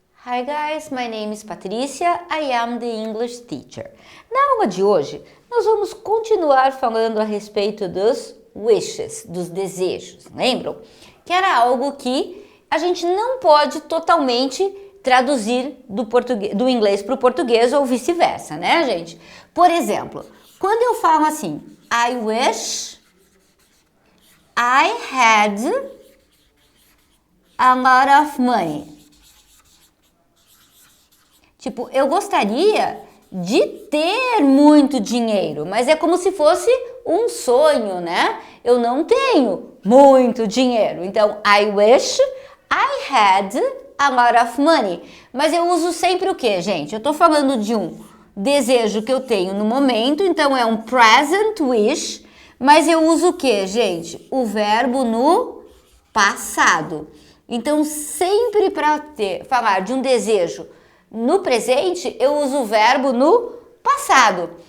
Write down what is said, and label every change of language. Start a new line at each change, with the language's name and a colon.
English: Hi guys, my name is Patrícia, I am the English teacher.
Portuguese: Na aula de hoje, nós vamos continuar falando a respeito dos wishes, dos desejos, lembram? Que era algo que a gente não pode totalmente traduzir do inglês para o português ou vice-versa, né, gente? Por exemplo, quando eu falo assim,
English: I wish I had a lot of money.
Portuguese: Tipo, eu gostaria de ter muito dinheiro, mas é como se fosse um sonho, né? Eu não tenho muito dinheiro. Então,
English: I wish I had a lot of money.
Portuguese: Mas eu uso sempre o quê, gente? Eu tô falando de um desejo que eu tenho no momento, então é um present wish, mas eu uso o quê, gente? O verbo no passado. Então, sempre para falar de um desejo no presente, eu uso o verbo no passado.